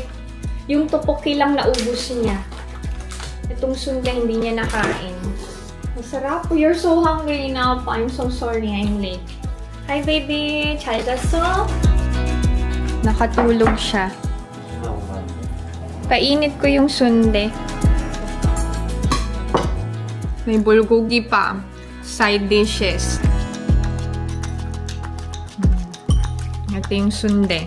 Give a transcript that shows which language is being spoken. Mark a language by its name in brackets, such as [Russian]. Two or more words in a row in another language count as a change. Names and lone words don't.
[Filipino] Yung tteokbokki lang naubos niya. Itong sundae hindi niya nakain. Masarap. [English] You're so hungry now. I'm so sorry I'm late. Hi baby! [Korean] 잘 잤어? [Filipino] Nakatulog siya. Painit ko yung sundae. May bulgogi pa. [English] Side dishes. [Filipino] Ito yung sundae.